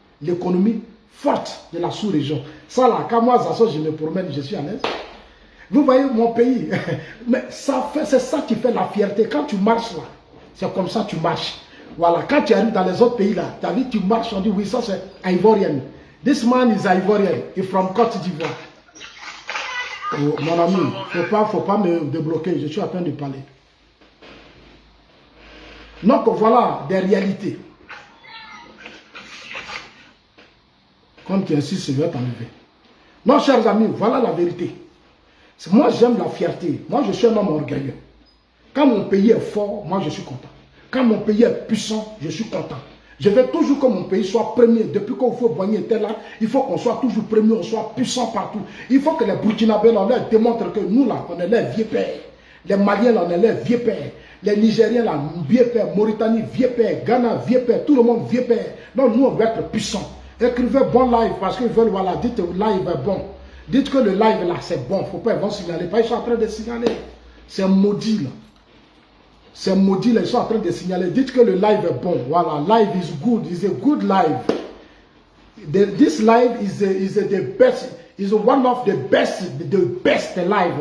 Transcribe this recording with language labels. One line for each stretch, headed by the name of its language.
French: L'économie forte de la sous-région. Ça là, quand moi, je me promène, je suis à l'aise. Vous voyez mon pays, mais c'est ça qui fait la fierté. Quand tu marches là, c'est comme ça que tu marches. Voilà, quand tu arrives dans les autres pays là, tu as vu, tu marches, on dit oui, ça c'est Ivorian.
English: This man is Ivorian, he's from Côte d'Ivoire.
French: Oh, mon ami, faut pas me débloquer, je suis en train de parler. Donc voilà des réalités. Comme tu insistes, je vais t'enlever. Non, chers amis, voilà la vérité. Moi, j'aime la fierté. Moi, je suis un homme orgueilleux. Quand mon pays est fort, moi, je suis content. Quand mon pays est puissant, je suis content. Je veux toujours que mon pays soit premier. Depuis qu'on fait Boigny était là, il faut qu'on soit toujours premier, on soit puissant partout. Il faut que les Burkinabés, on leur démontre que nous, là, on est les vieux pères. Les Maliens, là, on est les vieux pères. Les Nigériens, là, vieux pères. Mauritanie, vieux pères. Ghana, vieux pères. Tout le monde, vieux pères. Donc, nous, on doit être puissants. Écrivez bon live parce qu'ils veulent, voilà, dites live est bon. Dites que le live là c'est bon, il ne faut pas, ils vont signaler. Ils sont en train de signaler. C'est maudit là. C'est maudit là, ils sont en train de signaler. Dites que le live est bon.
English: Voilà, live is good, it's a good live. This live is the best, is one of the best live.